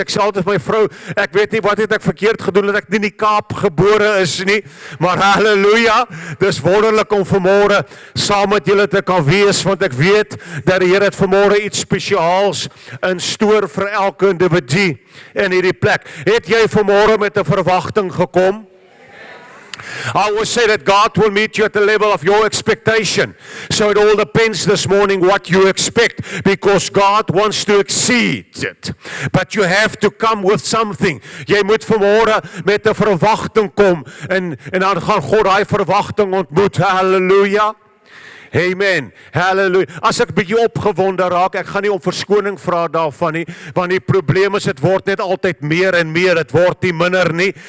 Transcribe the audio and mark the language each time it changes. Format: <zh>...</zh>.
<af>Ek sê altyd my vrou, ek weet nie wat het ek verkeerd gedoen dat ek nie in die Kaap gebore is nie, maar halleluja. Dis wonderlik om vanmôre saam met julle te kan wees, want ek weet dat die Here het vanmôre iets spesiaals in stoor vir elke individu in hierdie plek. Het jy vanmôre met 'n verwagting gekom?</af> <en>I always say that God will meet you at the level of your expectation. So it all depends this morning what you expect, because God wants to exceed it. But you have to come with something.</en> <af>Jy moet vanmôre met 'n verwagting kom en dan gaan God daai verwagting ontmoet. Halleluja. Amen. Halleluja. As ek bietjie opgewonde raak, ek gaan nie om verskoning vra daarvan nie, want die probleem is dit word net altyd meer en meer, dit word nie minder nie.</af>